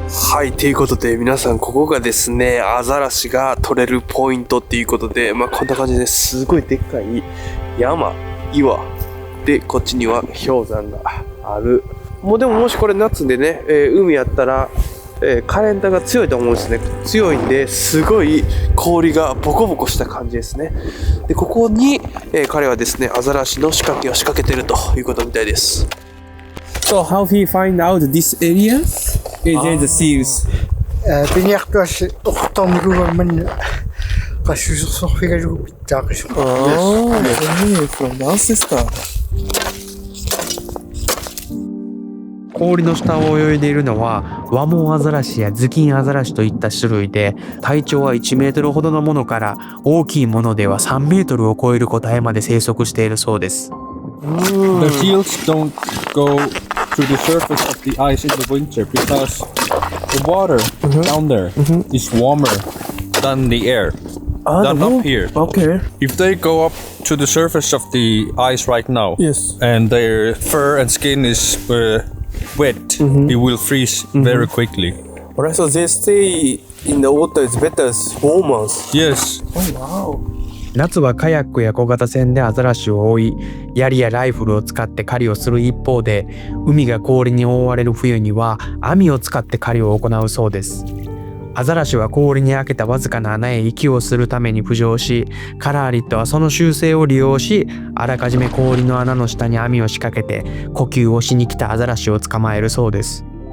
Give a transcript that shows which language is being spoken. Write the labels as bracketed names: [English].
[Japanese] はい、ということで皆さんここがですね、アザラシが取れるポイントっていうことで、まあこんな感じですごいでっかい山、岩で、こっちには氷山がある。もうでももしこれ夏でね、海やったら、カレンダーが強いと思うんですね。強いんで、すごい氷がボコボコした感じですね。で、ここに、彼はですね、アザラシの仕掛けを仕掛けてるということみたいです。 [English] So how he find out this area? Is there the seals? [Kalaallisut] Piniaktuas uqtormikugamman qassusersorfigalugu pittaaqissu. [English] From downstairs か。 [Japanese] 氷の下を泳いでいるのはワモンアザラシやズキンアザラシといった種類で、体長は1メートルほどのものから大きいものでは3メートルを超える個体まで生息しているそうです。 [English] The seals don't go to the surface of the ice in the winter because the water down there is warmer than the air. Than up here. Okay. If they go up to the surface of the ice right now, Yes. and their fur and skin is wet, it will freeze very quickly. Alright, so they stay in the water is better warmer. Yes. Oh, wow. [Japanese] 夏はカヤックや小型船でアザラシを追い、槍やライフルを使って狩りをする一方で、海が氷に覆われる冬には網を使って狩りを行うそうです。アザラシは氷に開けたわずかな穴へ息をするために浮上し、カラーリットはその習性を利用し、あらかじめ氷の穴の下に網を仕掛けて呼吸をしに来たアザラシを捕まえるそうです。